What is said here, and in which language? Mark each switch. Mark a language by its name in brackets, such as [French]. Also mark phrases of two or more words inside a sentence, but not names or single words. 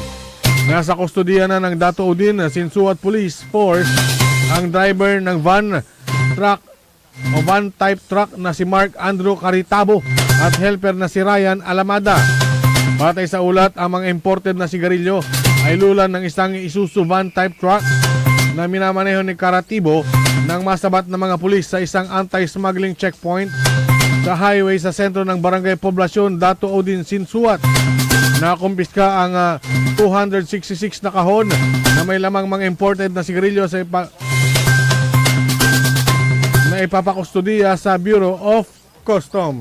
[Filipino] Nasa kustodiya na ng Dato Udin, Sinsuat Police Force ang driver ng van, truck o [English] van type truck [Filipino] na si Mark Andrew Caritabo at helper na si Ryan Alamada. Batay sa ulat, ang mga imported na sigarilyo ay lulan ng isang Isuzu [English] van type truck [Filipino] na minamaneho ni Caratibo ng masabat na mga pulis sa isang [English] anti-smuggling checkpoint [Filipino] sa highway sa sentro ng Barangay Poblasyon, Dato Odin, Sinsuat. Nakumpiska ang 266 na kahon na may lamang mga imported na sigarilyo na ipapakustudiya sa Bureau of Customs.